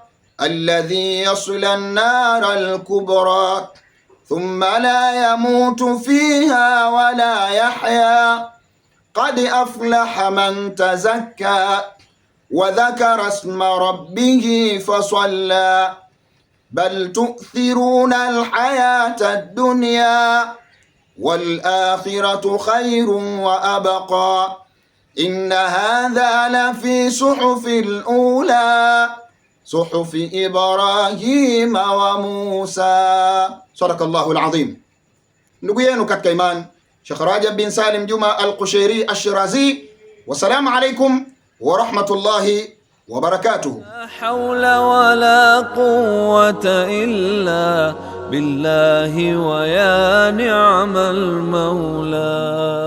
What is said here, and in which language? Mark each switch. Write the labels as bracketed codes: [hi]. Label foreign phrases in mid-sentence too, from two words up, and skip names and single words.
[ar] الذي يصلى النار الكبرى ثم لا يموت فيها ولا يحيا قد أفلح من تزكى وذكر اسم ربه فصلى بل تؤثرون الحياة الدنيا والآخرة خير وأبقى إن هذا لفي صحف الأولى صحف إبراهيم وموسى. صدق الله العظيم. [sw] ndugu yenu katika iman Sheikh Rajab bin Salim Juma Al-Qushayri Ash-Shirazi. [ar] والسلام عليكم ورحمة الله وبركاته. لا حول ولا قوة إلا بالله ويا نعم المولى.